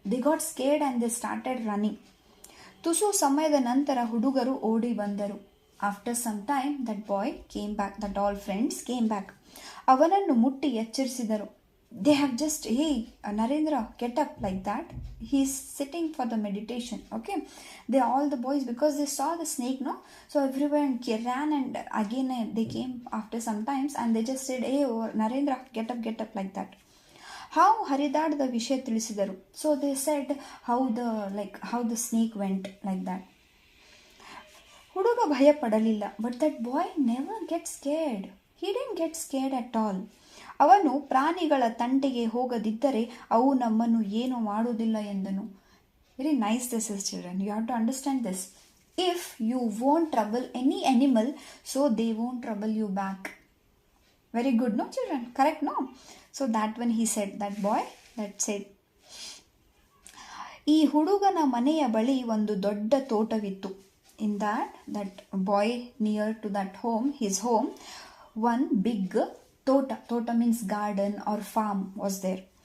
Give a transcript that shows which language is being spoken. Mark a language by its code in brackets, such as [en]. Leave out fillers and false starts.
[en] They got scared and they started running. [kn] ತುಸು ಸಮಯದ ನಂತರ ಹುಡುಗರು ಓಡಿ ಬಂದರು. [en] After some time that boy came back. That all friends came back. [kn] ಅವನನ್ನು ಮುಟ್ಟಿ ಎಚ್ಚರಿಸಿದರು. [en] They have just Narendra get up, like that he is sitting for the meditation. Okay, they all the boys because they saw the snake, no, so everyone ran and again they came after some times and they just said, hey Narendra get up like that. [kn] ಹಾವು ಹರಿದಾಡದ ವಿಷಯ ತಿಳಿಸಿದರು. [en] So they said how the snake went like that. [kn] ಹುಡುಗ ಭಯ ಪಡಲಿಲ್ಲ. [en] But that boy never get scared. He didn't get scared at all. [kn] ಅವನು ಪ್ರಾಣಿಗಳ ತಂಟೆಗೆ ಹೋಗದಿದ್ದರೆ ಅವು ನಮ್ಮನ್ನು ಏನು ಮಾಡುವುದಿಲ್ಲ ಎಂದನು. [en] Very nice this is children. You have to understand this. If you won't trouble any animal, so they won't trouble you back. Very good, no children? Correct, no? So that when he said, that boy that said. [kn] ಈ ಹುಡುಗನ ಮನೆಯ ಬಳಿ ಒಂದು ದೊಡ್ಡ ತೋಟವಿತ್ತು. [en] In that boy near to that home, his home, one big tota means garden or farm was there.